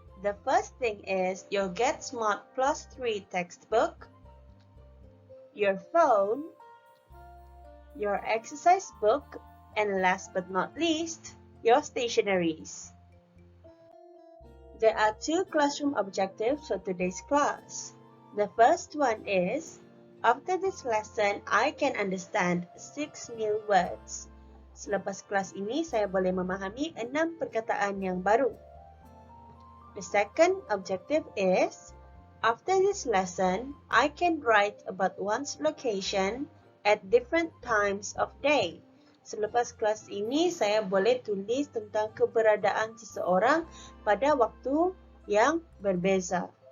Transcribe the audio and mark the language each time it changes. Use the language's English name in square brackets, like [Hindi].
[English] The first thing is your Get Smart Plus 3 textbook, your phone, your exercise book, and last but not least, your stationeries. There are 2 classroom objectives for today's class. The first one is, after this lesson, I can understand 6 new words. [Malay] Selepas kelas ini, saya boleh memahami 6 perkataan yang baru. [English] The second objective is, after this lesson, I can write about one's location at different times of day. [Malay] Selepas kelas ini, saya boleh tulis tentang keberadaan seseorang pada waktu yang berbeza.